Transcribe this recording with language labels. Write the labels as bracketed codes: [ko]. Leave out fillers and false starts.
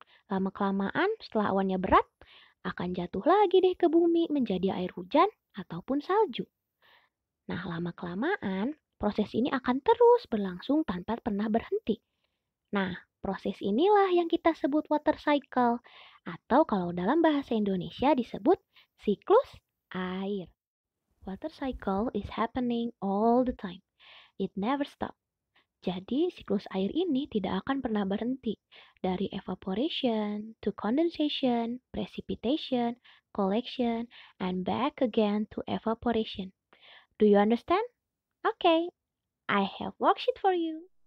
[id] Lama-kelamaan setelah awannya berat, akan jatuh lagi deh ke bumi menjadi air hujan ataupun salju. Nah, lama-kelamaan Proses ini akan terus berlangsung tanpa pernah berhenti. Nah, proses inilah yang kita sebut water cycle, atau kalau dalam bahasa Indonesia disebut siklus air. [en] Water cycle is happening all the time. It never stops. [id] Jadi, siklus air ini tidak akan pernah berhenti. [en] Dari evaporation to condensation, precipitation, collection, and back again to evaporation. Do you understand? Okay, I have worksheet for you.